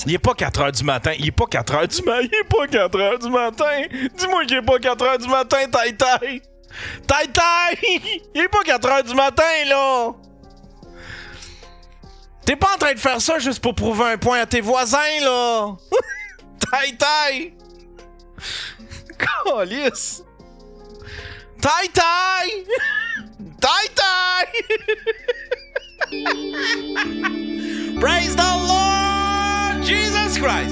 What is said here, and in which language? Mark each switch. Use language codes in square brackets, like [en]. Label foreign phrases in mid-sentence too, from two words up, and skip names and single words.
[fr] Il est pas 4h du matin. Il est pas 4h du matin. Il est pas 4h du matin. Dis-moi qu'il est pas 4h du matin, Tai-Tai. Tai-Tai! Il est pas 4h du matin, là. T'es pas en train de faire ça juste pour prouver un point à tes voisins, là. Tai-Tai! Câlisse! Tai-Tai! Tai-Tai! [en] Praise the Lord Jesus Christ!